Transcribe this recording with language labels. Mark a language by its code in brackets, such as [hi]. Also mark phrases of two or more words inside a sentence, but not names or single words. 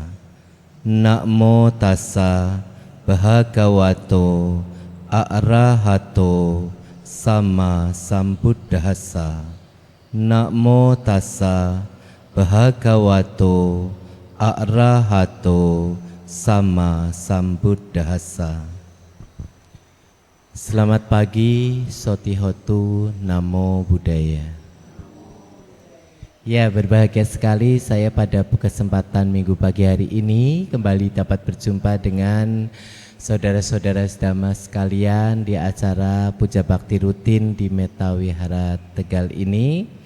[pi] Namo tassa bhagavato arahato sama sambuddhassa. Namo tassa bhagavato arahato sama sambuddhassa. [id] Selamat pagi, [pi] Sotihotu, Namo Buddhaya. [id] Ya, berbahagia sekali saya pada kesempatan minggu pagi hari ini kembali dapat berjumpa dengan saudara-saudara sedama sekalian di acara Puja Bakti rutin di Metta Wihara Tegal ini.